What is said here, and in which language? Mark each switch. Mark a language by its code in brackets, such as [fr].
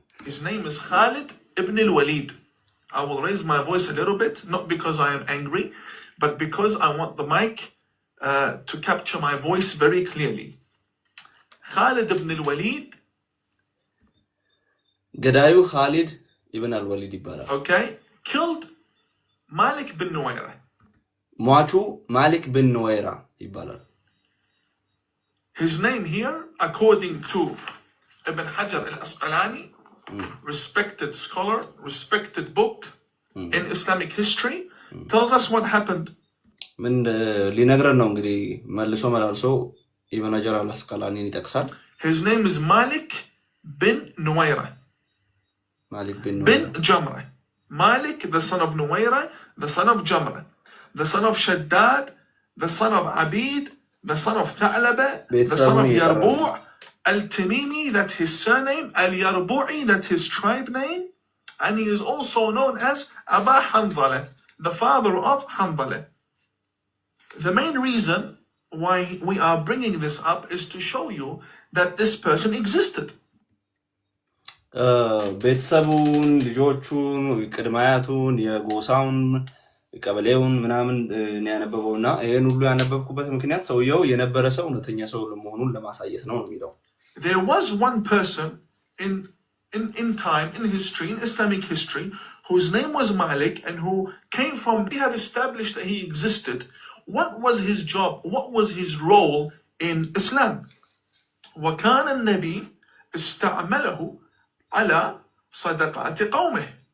[en] His name is Khalid ibn al-Walid. I will raise my voice a little bit, not because I am angry, but because I want the mic to capture my voice very clearly. Khalid ibn al-Walid. [am] ገዳዩ Khalid ibn al-Walid ይባላል። [en] Okay, killed Malik bin Nuwayra. [am] ሟቹ ማሊክ bin ኑወይራ ይባላል። [en] His name here, according to Ibn Hajar al-Asqalani, respected scholar, respected book in Islamic history, tells us what happened. [am] ምን ሊነግረን ነው እንግዲህ መልሶ መላልሶ ኢብኑ ሀጀር አል-አስቀላኒን ይጠቅሳል። [en] His name is Malik bin Nuwayra. [am] ማሊክ bin [en] Jamra. Malik, the son of Nuwayra, the son of Jamra, the son of Shaddad, the son of Abid, the son of Tha'laba, the son of Yarbu' al-Tamimi, that's his surname, al-Yarbu'i, that's his tribe name, and he is also known as Aba Hanzala, the father of Hanzala. The main reason why we are bringing this up is to show you that this person existed. [am] ቤተሰቡን ልጆቹን ቅድማያቱን የጎሳውን ቀበሌውን ምናምን ያነበበውና ይሄን ሁሉ ያነበብኩበት ምክንያት ሰውየው የነበረ ሰው እውነተኛ ሰው ለመሆኑን ለማሳየት ነው የሚለው። [en] There was one person in time, in history, in Islamic history, whose name was Malik and who came from, we have established that he existed. What was his job? What was his role in Islam? [ar] وكان النبي استعمله على صدقات قومه.